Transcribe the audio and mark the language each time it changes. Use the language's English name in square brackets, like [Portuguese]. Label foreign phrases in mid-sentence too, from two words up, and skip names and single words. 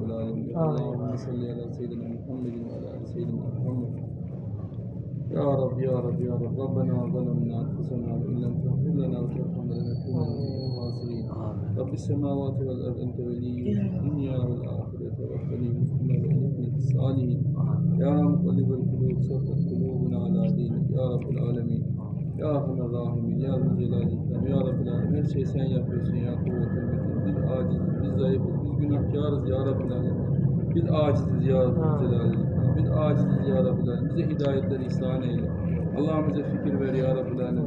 [Arabic] العالمين اللهم صل على سيدنا محمد وعلى آل سيدنا محمد يا رب يا رب يا رب ربنا ظلمنا أنفسنا وإن لم تغفر لنا وترحمنا لنكونن من الخاسرين رب السماوات والأرض أنت ولي الدنيا والآخرة توفني مسلما وألحقني بالصالحين يا مقلب القلوب ثبت قلوبنا على دينك يا رب العالمين يا أرحم الراحمين يا ذا الجلال والإكرام يا رب العالمين. [Turkish] Her şeyi sen yapıyorsun [Arabic] يا ذا القوة المتين. [Turkish] Biz aciziz, biz zayıfız, biz günahkarız [Arabic] يا رب العالمين. [Turkish] Biz aciziz [Arabic] يا ذا الجلال والإكرام. [Turkish] Biz aciziz [Arabic] يا رب العالمين. [Turkish] Bize hidayetleri ihsan eyle. Allah'ım bize fikir ver [Arabic] يا رب العالمين.